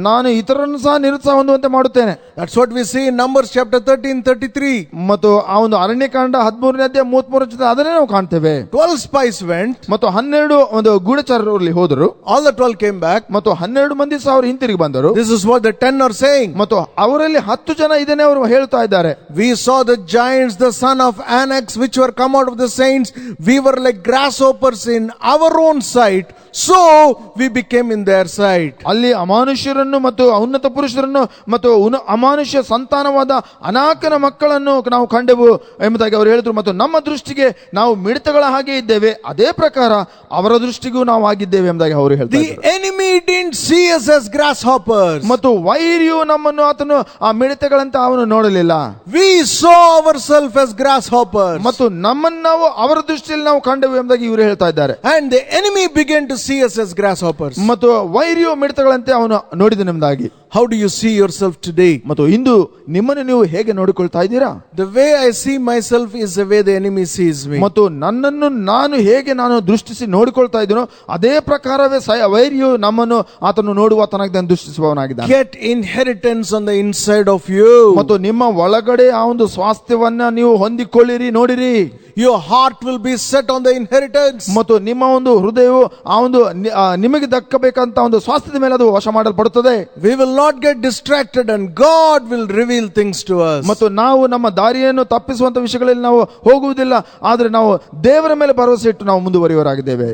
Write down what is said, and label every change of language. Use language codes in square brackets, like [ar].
[kn] ನಾನು ಇತರರನ್ನು ಸಹ ನಿರುತ್ಸಾಹ ಹೊಂದುವಂತೆ ಮಾಡುತ್ತೇನೆ. [en] That's what we see in Numbers chapter 13:33. [kn] ಮತ್ತು ಆ ಒಂದು ಅರಣ್ಯಕಾಂಡ 13ನೇ ಅಧ್ಯಾಯ 33 ಅದನ್ನೇ ನಾವು ಕಾಣ್ತೇವೆ. [en] 12 spies went. [kn] ಮತ್ತು 12 ಒಂದು ಗೂಢಚಾರರಲ್ಲಿ ಹೋದರು. [en] All the 12 came back. [kn] ಮತ್ತು 12 ಮಂದಿ ಸಹ ಅವರು ಹಿಂತಿರುಗಿ ಬಂದರು. [en] This is what the 10 are saying. [kn] ಮತ್ತು ಅವರಲ್ಲಿ 10 ಜನ ಇದನ್ನೇ ಅವರು ಹೇಳ್ತಾ ಇದ್ದಾರೆ. [en] We saw the giants, the son of Anak, which were come out of the saints. We were like grasshoppers in our own sight, so we became in their sight. [kn] ಅಲ್ಲಿ ಅಮಾನುಷ್ಯರನ್ನು ಮತ್ತು ಉನ್ನತ ಪುರುಷರನ್ನು ಮತ್ತು ಅಮಾನುಷ್ಯ ಸಂತಾನವಾದ ಅನಾಕನ ಮಕ್ಕಳನ್ನು ನಾವು ಕಂಡೆವು ಎಂಬುದಾಗಿ ಅವರು ಹೇಳಿದ್ರು. ಮತ್ತು ನಮ್ಮ ದೃಷ್ಟಿಗೆ ನಾವು ಮಿಡತೆಗಳ ಹಾಗೆ ಇದ್ದೇವೆ, ಅದೇ ಪ್ರಕಾರ ಅವರ ದೃಷ್ಟಿಗೂ ನಾವು ಆಗಿದ್ದೇವೆ ಎಂಬುದಾಗಿ ಅವರು ಹೇಳ್ತಾರೆ. [en] The enemy didn't see us as grasshoppers. [kn] ಮತ್ತು ವೈರಿಯು ನಮ್ಮನ್ನು ಆತನು ಆ ಮಿಡತೆಗಳಂತ ಅವನು ನೋಡಲಿಲ್ಲ. [en] We saw ourselves as grasshoppers. [kn] ಮತ್ತು ನಮ್ಮನ್ನು ನಾವು ಅವರ ದೃಷ್ಟಿಯಲ್ಲಿ ನಾವು ಕಂಡೆವು ಎಂಬುದಾಗಿ ಇವರು ಹೇಳ್ತಾ ಇದ್ದಾರೆ. [en] And the enemy began to see us as grasshoppers. [kn] ಮತ್ತು ವೈರಿಯು ಮಿಡತೆಗಳಂತೆ ಅವನು ನೋಡಿದನೆಂಬುದಾಗಿ. [en] How do you see yourself today? [kn] ಮತ್ತು ಇಂದು ನಿಮ್ಮನ್ನು ನೀವು ಹೇಗೆ ನೋಡಿಕೊಳ್ತಾ ಇದ್ದೀರಾ? [en] The way I see myself is the way the enemy sees me. [kn] ಮತ್ತು ನನ್ನನ್ನು ನಾನು ದೃಷ್ಟಿಸಿ ನೋಡಿಕೊಳ್ತಾ ಇದ್ದೀನೋ ಅದೇ ಪ್ರಕಾರವೇ ವೈರಿಯು ನಮ್ಮನ್ನು ಆತನು ನೋಡುವಾತನಾಗಿ ದೃಷ್ಟಿಸುವವನಾಗಿದ್ದಾನೆ. [en] Get inheritance on the inside of you. [kn] ಮತ್ತು ನಿಮ್ಮ ಒಳಗಡೆ ಆ ಒಂದು ಸ್ವಾಸ್ಥ್ಯವನ್ನ ನೀವು ಹೊಂದಿಕೊಳ್ಳಿರಿ, ನೋಡಿರಿ. [en] Your heart will be set on the inheritance. [kn] ಮತ್ತು ನಿಮ್ಮ ಒಂದು ಹೃದಯವು ಆ ಒಂದು ನಿಮಗೆ ದಕ್ಕಬೇಕಂತ ಒಂದು ಸ್ವಾಸ್ಥ್ಯದ ಮೇಲೆ ಅದು ವಶ ಮಾಡಲ್ಪಡುತ್ತದೆ. [en] We will not get distracted and God will reveal things to us. [kn] ಮತ್ತು ನಾವು ನಮ್ಮ ದಾರಿಯನ್ನು ತಪ್ಪಿಸುವಂತ ವಿಷಯಗಳಲ್ಲಿ ನಾವು ಹೋಗುವುದಿಲ್ಲ, ಆದರೆ ನಾವು ದೇವರ ಮೇಲೆ ಭರವಸೆ ಇಟ್ಟು ನಾವು ಮುಂದುವರಿಯುವವರಾಗಿದ್ದೇವೆ.